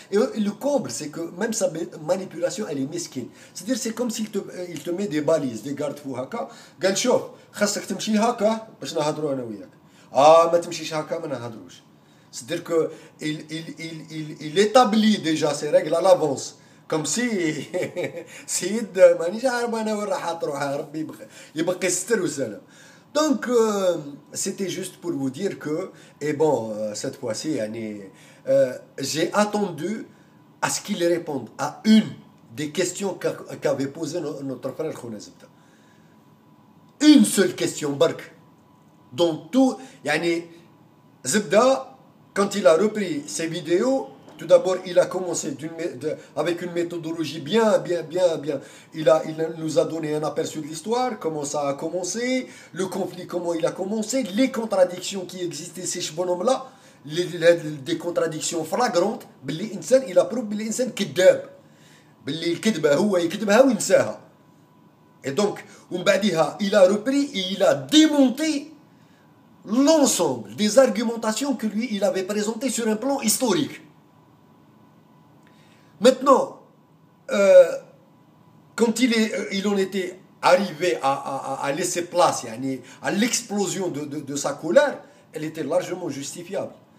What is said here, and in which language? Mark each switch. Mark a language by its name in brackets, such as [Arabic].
[French] Et le comble, c'est que même sa manipulation, elle est mesquine. C'est-à-dire, c'est comme s'il te met des balises, des garde-fous [Arabic] هكا. قال شوف خاصك تمشي هكا باش نهضروا انا وياك. ما تمشيش هكا ما نهضروش. [French] C'est-à-dire que il établit déjà ses règles à l'avance. Comme si [Arabic] سيد مانيش عارف انا وين راح تروح ربي يبقى يستر وسلام. [French] Donc c'était juste pour vous dire que et bon cette fois-ci j'ai attendu à ce qu'il réponde à une des questions qu'avait posé notre frère Khouna Zebda. Une seule question [Arabic] برك. [French] Donc tout Zebda, quand il a repris ses vidéos, tout d'abord, il a commencé avec une méthodologie bien. Il nous a donné un aperçu de l'histoire, comment ça a commencé, le conflit, comment il a commencé, les contradictions qui existaient chez ce bonhomme-là, des contradictions flagrantes. Il a prouvé que l'insan [Arabic] كذاب. الكذبة هو يكذبها وينساها. [French] Et donc, il a repris et il a démonté l'ensemble des argumentations que lui, il avait présentées sur un plan historique. Maintenant, quand il en était arrivé à laisser place à l'explosion de sa colère, elle était largement justifiable.